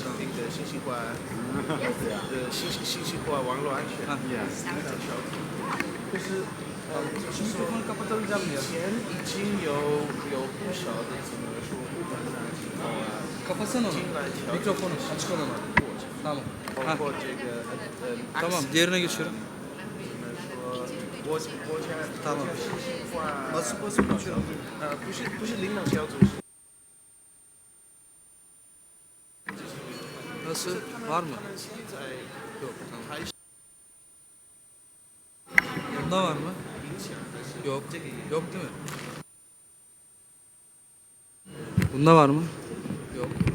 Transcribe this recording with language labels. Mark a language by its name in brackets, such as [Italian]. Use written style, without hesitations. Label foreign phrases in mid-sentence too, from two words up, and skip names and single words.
[Chinese] 信息化网络安全小组，就是以前已经有不少的怎么说部门啊，进来调整过程，包括这个 [Turkish] Tamam, diğerine geçiyorum. Tamam. Basıp geçiyorum. [Chinese] 不是领导小组。 [Turkish] Nasıl? Var mı? Yok. Bunda var mı? Yok. Yok değil mi? Bunda var mı? Yok.